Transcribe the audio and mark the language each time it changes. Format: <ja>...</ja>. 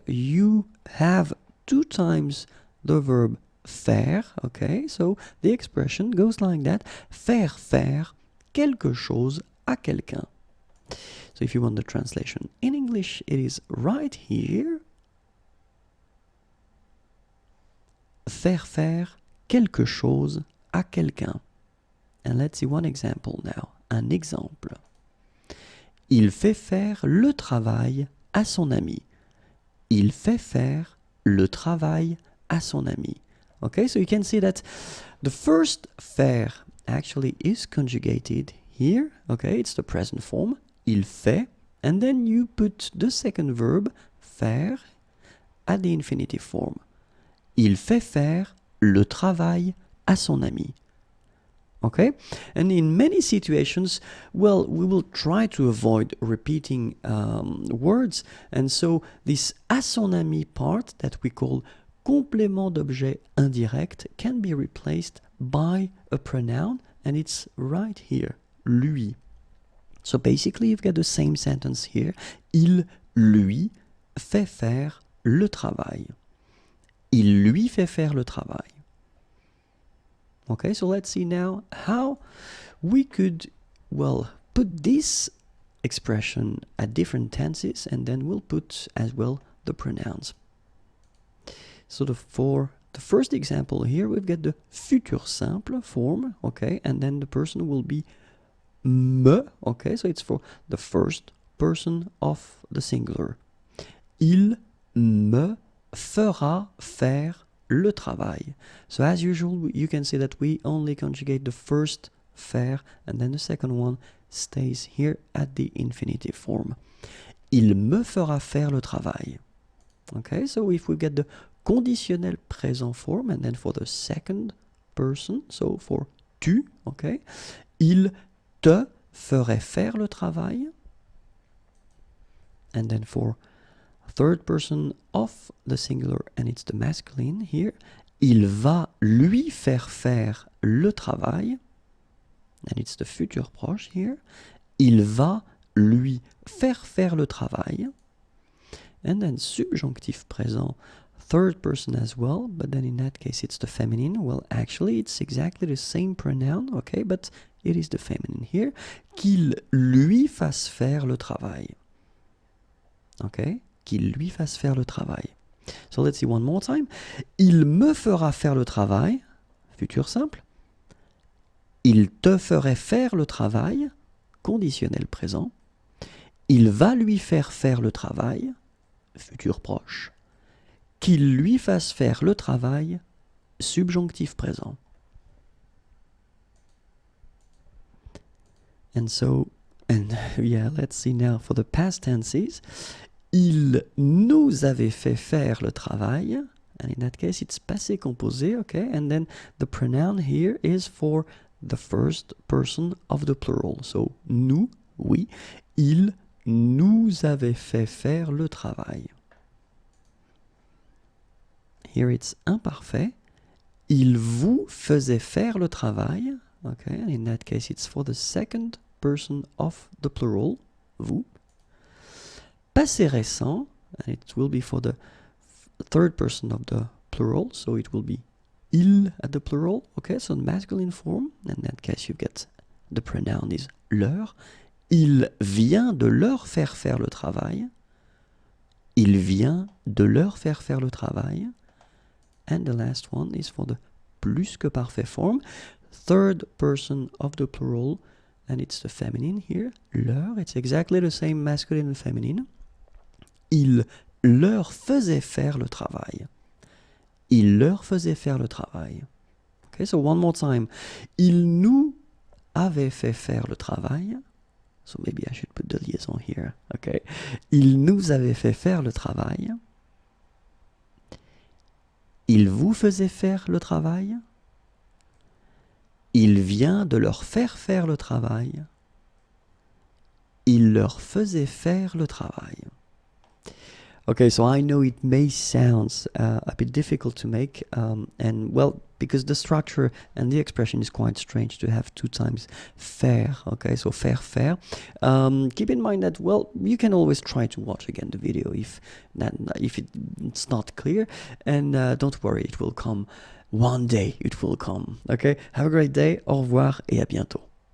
<en>You have 2 times the verb faire, okay, so the expression goes like that:</en> <fr>faire faire quelque chose à quelqu'un.</fr> <en>So if you want the translation in English, it is right here.</en> <fr>Faire faire quelque chose à quelqu'un.</fr> <en>And let's see one example now.</en> <fr>Un exemple. Il fait faire le travail à son ami. Il fait faire le travail à son ami.</fr> <en>Okay, so you can see that the first faire actually is conjugated here. Okay, it's the present form.</en> <fr>Il fait,</fr> <en>and then you put the second verb, faire, at the infinitive form.</en> <fr>Il fait faire le travail à son ami.</fr> <en>Okay, and in many situations, well, we will try to avoid repeating words, and so this</en> <fr>à son ami</fr> <en>part that we call complément d'objet indirect can be replaced by a pronoun, and it's right here, lui. So basically you've got the same sentence here.</en> <fr>Il lui fait faire le travail. Il lui fait faire le travail.</fr> <en>Okay, so let's see now how we could, well, put this expression at different tenses, and then we'll put as well the pronouns. So for the first example here, we've got the futur simple form, okay, and then the person will be me, okay, so it's for the first person of the singular.</en> <fr>Il me fera faire le travail.</fr> <en>So as usual, you can see that we only conjugate the first faire, and then the second one stays here at the infinitive form.</en> <fr>Il me fera faire le travail.</fr> <en>Okay, so if we get the conditionnel présent form, and then for the second person, so for tu, okay,</en> <fr>il te ferait faire le travail.</fr> <en>And then for third person of the singular, and it's the masculine here,</en> <fr>il va lui faire le travail.</fr> <en>And it's the futur proche here.</en> <fr>Il va lui faire le travail.</fr> <en>And then subjonctif présent, third person as well, but then in that case it's the feminine. Well, actually it's exactly the same pronoun, okay, but it is the feminine here.</en> <fr>Qu'il lui fasse faire le travail. Okay, qu'il lui fasse faire le travail.</fr> <en>So let's see one more time.</en> <fr>Il me fera faire le travail, futur simple. Il te ferait faire le travail, conditionnel présent. Il va lui faire le travail, futur proche. Qu'il lui fasse faire le travail, subjonctif présent.</fr> <en>And so, and yeah, let's see now for the past tenses.</en> <fr>Il nous avait fait faire le travail,</fr> <en>and in that case it's passé composé, okay, and then the pronoun here is for the first person of the plural. So nous, oui, il</en> <fr>nous avait fait faire le travail.</fr> <en>Here it's imparfait.</en> <fr>Il vous faisait faire le travail.</fr> <en>Okay, and in that case it's for the second person of the plural, vous. Passé récent, and it will be for the third person of the plural, so it will be il at the plural, okay, so masculine form, in that case you get the pronoun is leur.</en> <fr>Il vient de leur faire faire le travail. Il vient de leur faire faire le travail.</fr> <en>And the last one is for the plus que parfait form, third person of the plural, and it's the feminine here, leur, it's exactly the same masculine and feminine.</en> <fr>Il leur faisait faire le travail. Il leur faisait faire le travail.</fr> <en>Okay, so one more time.</en> <fr>Il nous avait fait faire le travail.</fr> <en>So maybe I should put the liaison here. Okay.</en> <fr>Il nous avait fait faire le travail. Il vous faisait faire le travail. Il vient de leur faire faire le travail. Il leur faisait faire le travail.</fr> <en>Okay, so I know it may sound a bit difficult to make, and well, because the structure and the expression is quite strange to have two times faire, okay, so faire. Keep in mind that, well, you can always try to watch again the video if it's not clear, and don't worry, it will come. One day it will come, okay? Have a great day,</en> <fr>au revoir et à bientôt.</fr>